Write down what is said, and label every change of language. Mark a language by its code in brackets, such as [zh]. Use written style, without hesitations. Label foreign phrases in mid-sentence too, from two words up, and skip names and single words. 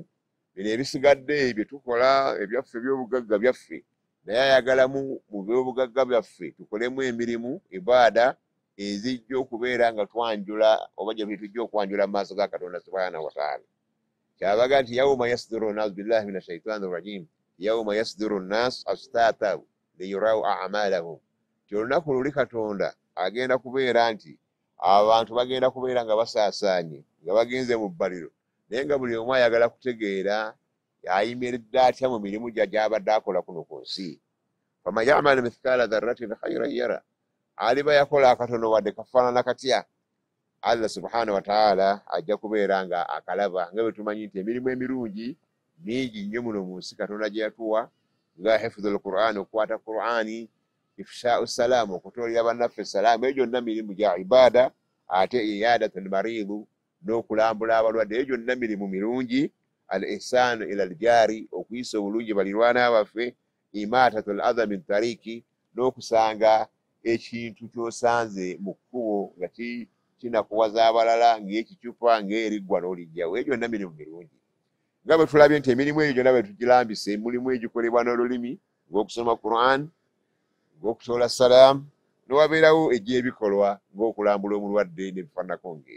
[lg] Bino ebisigadde bye tukola ebyaffe eby'obugagga byaffe, naye ayagalamu mu by'obugagga byaffe tukolemu emirimu, ibaada ezijja okubeera nga twanjula oba gye tujja okwanjula mu maaso ga Katonda [ar] سبحانه وتعالى. [lg] Kyabaga nti [ar] يومئذ يصدر الناس بالله من الشيطان الرجيم، يومئذ يصدر الناس أشتاتا ليروا أعمالهم. [lg] Olunaku luli Katonda agenda kubeera nti abantu bagenda kubeera nga basaasaanye, nga bagenze mu bbaliro, naye nga buli omu ayagala kutegeera ayimiridde atya mu mirimu gy'abadde akola kuno ku nsi. [ar] فمن يعمل مثقال ذرة خيرا يره, [lg] aliba yakola akatono wadde kafaanana katya, Allah [ar] سبحانه وتعالى [lg] ajja kubeera nga akalaba. Nga bwe tumanyi nti emirimu emirungi mingi nnyo muno mu nsi Katonda gye yatuwa, nga [ar] حفظ القرآن, [lg] okukwata Qur'ani, [ar] إفشاء السلام, [lg] okutoolera bannaffe salaamu. Eyo gyonna mirimu gya ibaada. Ate [ar] عيادة المريض, [lg] n'okulambula abalwadde, eyo gyonna mirimu mirungi. [ar] الإحسان إلى الجار, [lg] okuyisa obulungi balirwana baffe. [ar] إماطة الأذى من الطريق, [lg] n'okusanga ekintu ky'osanze mu kkubo nga kinakuwaza abalala, ng'ekicupa ng'eriggwa n'olijjawo. Eyo gyonna mirimu mirungi. Nga bwe tulabye nti emirimu egyo gyonna bwe tugirambise, mulimu egikolebwa n'olulimi ng'okusoma Qur'an, ng'okusoola salaamu, n'owabeerawo egy'ebikolwa ng'okulambula omulwadde n'ebifaananako ng'ebyo.